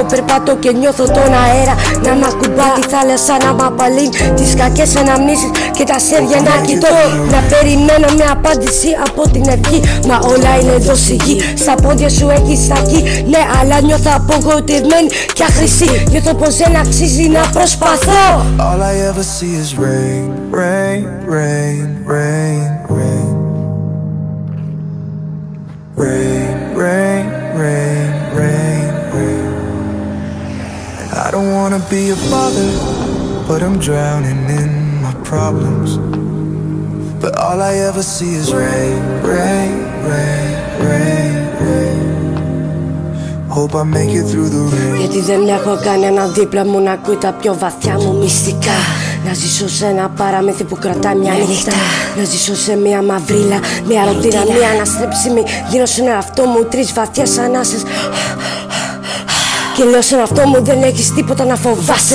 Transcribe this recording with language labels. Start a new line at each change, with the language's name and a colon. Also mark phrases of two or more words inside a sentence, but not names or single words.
Greek: Περπατώ και νιώθω τον αέρα να μ' ακουμπά τη θάλασσα, να μ' απαλύνει τις κακές αναμνήσεις και τα αστέρια να κοιτώ. Να περιμένω μια απάντηση από την ευχή. Μα όλα είναι εδώ στη γη. Στα πόδια σου έχεις στακή. Ναι, αλλά νιώθω απογοητευμένη και αχρησή. Νιώθω πως δεν αξίζει να προσπαθώ.
English: All I ever see is rain, rain, rain, rain, rain. Rain, rain, rain, rain, rain. And I don't wanna be a bother, but I'm drowning in my problems. But all I ever see is rain, rain, rain, rain, rain. Hope I make it through the rain.
Greek: Γιατί δεν έχω κανένα δίπλα μου να ακούει τα πιο βαθιά μου μυστικά. Να ζήσω σε ένα παραμύθι που κρατάει μια νύχτα. Να ζήσω σε μια μαυρίλα, μια ρωτήρα, μια αναστρέψιμη. Δίνω στον εαυτό μου 3 βαθιές ανάσες. Και λέω στον εαυτό μου δεν έχεις τίποτα να φοβάσαι.